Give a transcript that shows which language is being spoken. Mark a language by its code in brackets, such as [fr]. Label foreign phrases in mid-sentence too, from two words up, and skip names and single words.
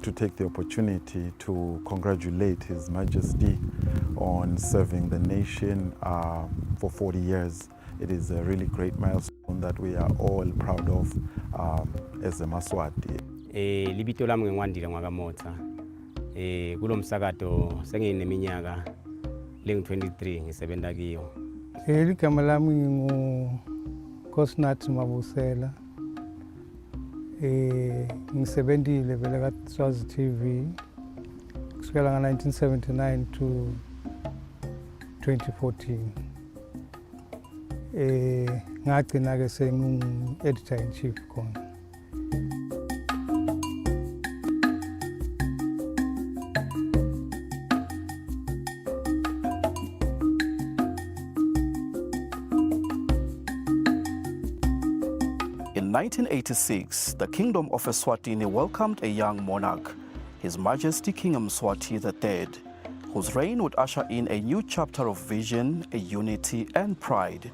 [en] to take the opportunity to congratulate His Majesty on serving the nation for 40 years. It is a really great milestone that we are all proud of as a Maswati. [ss] Libito lami ngiwandile ngwakamotha. Kulo msakato sengineminyaka lengu-23 ngisebenza kiyo. Igama lami ngu-Kosinathi Mabusela. Ngisebenzile vele ka-Swazi TV kusukela nga-1979 to 2014. Ngagcina-ke sengu- [en] editor in chief [ss] khona. [en] In 1986, the Kingdom of Eswatini welcomed a young monarch, His Majesty King Mswati III, whose reign would usher in a new chapter of vision, unity, and pride.